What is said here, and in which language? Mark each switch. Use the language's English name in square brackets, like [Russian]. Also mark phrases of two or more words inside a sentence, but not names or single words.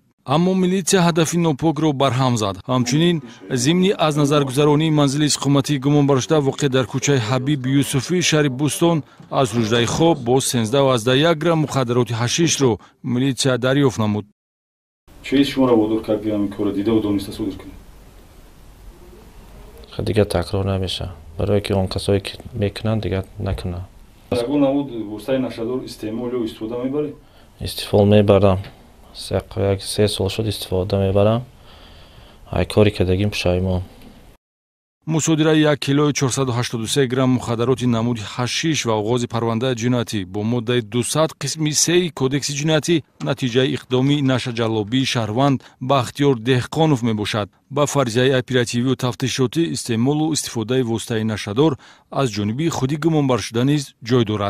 [Tajik] аммо милитсия ҳадафи нопокро барҳам зад. ҳамчунин зимни аз назаргузаронии манзили истиқоматии гумонбаршуда воқеъ дар кӯчаи Ҳабиб Юсуфӣ шаҳри Бӯстон аз рӯждаи хоб бо 13,1 грамм мухаддароти ҳашишро милитсия дарёфт намуд. чиз шуморо водор кард ки ҳамин корро дида ва дониста содир кунед? [Persian] دیگه تکرار نمیشه برای که اون کسایی که میکنن دیگه نکنن. [Tajik] ягон намуд воситаи нашъатдор истеъмол ё истифода мебаред? [Persian] استفاده میبرم. سه سال شد استفاده میبرم. ای کاری که دیگه پشیمون. [Tajik] мусодираи 1 килои 483 грамм мухаддароти намуди ҳашиш ва оғози парвандаи ҷиноятӣ бо моддаи 200 қисми 3 кодекси ҷиноятӣ натиҷаи иқдоми нашъаҷалобии шаҳрванд Бахтиёр Деҳқонов мебошад. ба фарзияи оперативию тафтишотӣ истеъмолу истифодаи воситаи нашъатдор аз ҷониби худи гумонбаршуда низ ҷой дорад.